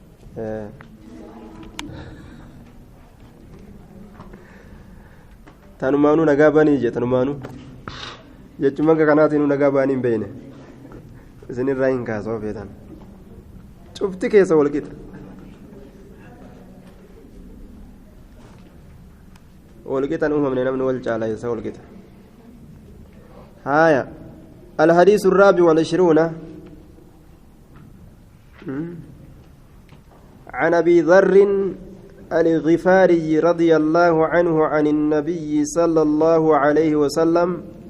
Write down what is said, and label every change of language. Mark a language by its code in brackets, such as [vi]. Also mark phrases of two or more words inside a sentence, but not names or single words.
[om] tanumaanuu nagaa baanii jee tanumaanuu jechuun maqaa kanaatiin nagaa baanii hin beekne isinirraa hin kaasoo feetan cufti keessa walqixa walqixan uumamne namni wal caala isa walqixa [ar] هايا الحديث الرابع والعشرون عن أبي ذر الغفاري رضي الله عنه عن النبي صلى الله عليه وسلم